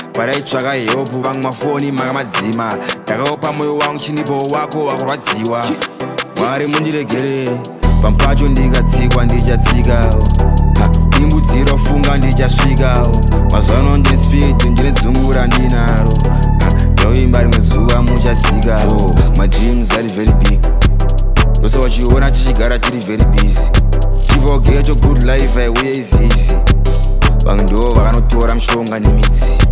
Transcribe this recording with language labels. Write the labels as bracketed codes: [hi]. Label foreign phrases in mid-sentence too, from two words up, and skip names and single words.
[sn] Varaitsvaka help, vamwe mafoni, maka madzima. Ndakaopa moyo wangu, chinipo wako wakurwadziwa. Mwari mundiregere, pamwe pacho ndikatsikwa, ndichatsikawo. Ha, imbudziro, funga, ndichasvikawo. Mazuva ano ndine speed, ndine dzungura ndinaro. Ha, ndinoimba rimwe zuva muchatsikawo. [en] My dreams are very big. [sn] Ndosa wachiona tichigara tiri [en] very busy. Chief of ghetto, good life, I way easy, easy. [sn] Vamwe ndo vakanotora mushonga nemitsi.